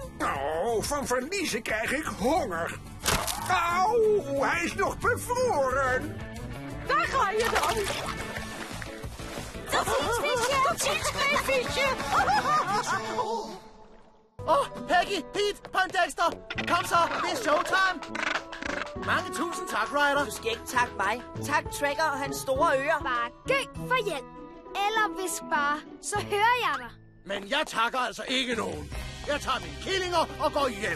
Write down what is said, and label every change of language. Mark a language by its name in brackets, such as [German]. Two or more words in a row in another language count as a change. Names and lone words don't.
[Dutch] Oh, van verliezen krijg ik honger. Auw, hij is nog bevroren. Daar ga je dan. Tot ziens, visje. Tot ziens, klein visje. [Danish] Peggy, Pete, Poindexter, kom så, det er showtime. Mange tusind tak, Ryder. Du skal ikke takke mig. Tak Tracker og hans store ører. Bare gøg for hjælp. Eller visk bare, så hører jeg dig. Men jeg takker altså ikke nogen. Jeg tager mine killinger og går hjem.